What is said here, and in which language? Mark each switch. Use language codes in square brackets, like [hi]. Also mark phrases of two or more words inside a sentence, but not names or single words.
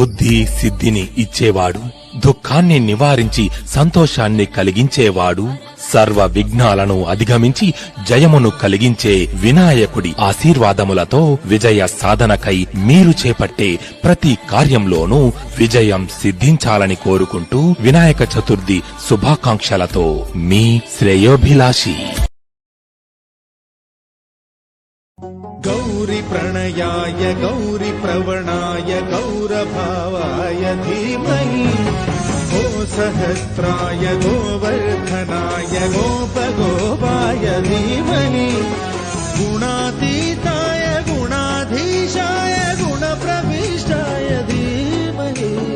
[te] సిద్ధి సిద్ధిని ఇచ్చేవాడు, దుఃఖాన్ని నివారించి సంతోషాన్ని కలిగించేవాడు, సర్వ విఘ్నాలను అధిగమించి జయమును కలిగించే వినాయకుడి ఆశీర్వాదములతో విజయ సాధనకై మీరు చేపట్టే ప్రతి కార్యంలోనూ విజయం సిద్ధించాలని కోరుకుంటూ వినాయక చతుర్థి శుభాకాంక్షలతో మీ శ్రేయోభిలాషి. [sa] गौरी प्रणयाय गौरी प्रवणाय गौरभावाय धीमहि गो सहस्राय गोवर्धनाय गोपगोपाय धीमहि गुणातीताय गुणाधीशाय गुणप्रविष्टाय धीमहि